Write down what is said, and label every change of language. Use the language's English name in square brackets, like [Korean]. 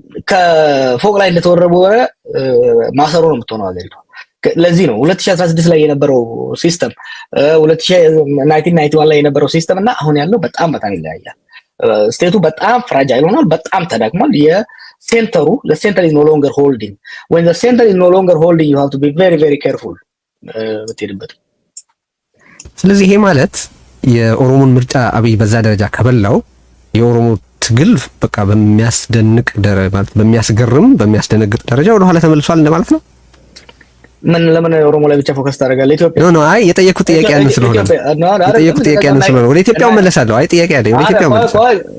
[Amharic] ከፎቅ ላይ እንደተወረወረ ማሰሮ ነው የምትሆነው ሀገሪቷ። ለዚህ ነው 2016 ላይ የነበረው ሲስተም 1991 ላይ የነበረው ሲስተም እና አሁን ያለው በጣም ይለያያል። ስቴቱ በጣም ፍራጃይል ሆኗል፣ በጣም ተዳክሟል። የሴንተሩ [English] the center is no longer holding. When the center is no longer holding, you have to be very very careful [Amharic] ብትሄድበት። ስለዚህ ይሄ ማለት የኦሮሞን ምርጫ አብይ በዛ ደረጃ ከበላው የኦሮሞ ትግል በቃ በሚያስደንቅ ደረጃ ማለት በሚያስገርም በሚያስደነግጥ ደረጃ ወደ ኋላ ተመልሷል እንደማለት ነው። ምን ለምን ኦሮሞ ላይ ብቻ ፎከስ ታደርጋለህ? ኢትዮጵያ ኖ አይ የጠየቁት ጥያቄ ያንን ስለሆነ የጠየቁት ጥያቄ ያንን ስለሆነ ወደ ኢትዮጵያው መለሳለሁ። አይ ጥያቄ አይደል ወደ ኢትዮጵያው መለሳለሁ።